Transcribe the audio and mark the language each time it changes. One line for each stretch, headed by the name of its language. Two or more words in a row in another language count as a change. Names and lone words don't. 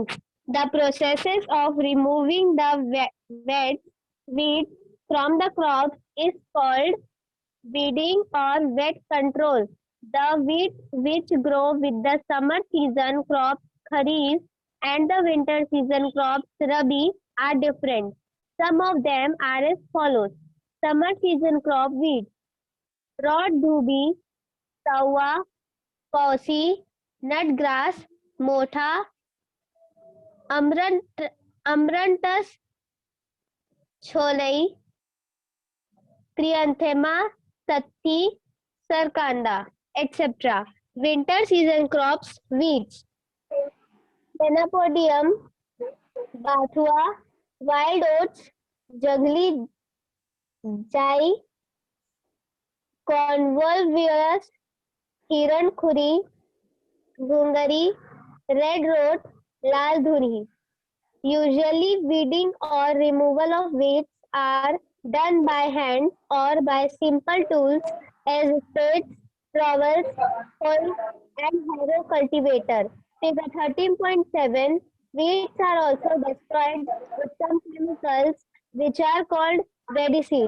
English: The processes of removing the weeds from the crops is called weeding or weed control. The weeds which grow with the summer season crops Kharif and the winter season crops Rabi are different. Some of them are as follows. Summer season crop weeds: broad dhubi, sawa, pausi, nutgrass, motha, amaranthus, cholai, Chrysanthema, Satti, Sarkanda, etc. Winter season crops weeds: Chenopodium, Bathua, wild oats, Jungli Jai, Convolvulus, Hiran Khuri, Gungari, red rot, lal dhuri. Usually, weeding or removal of weeds are done by hand or by simple tools as spades, trowels, hoe, and harrow cultivator. Figure 13.7. Weeds are also destroyed with some chemicals which are called weedicides.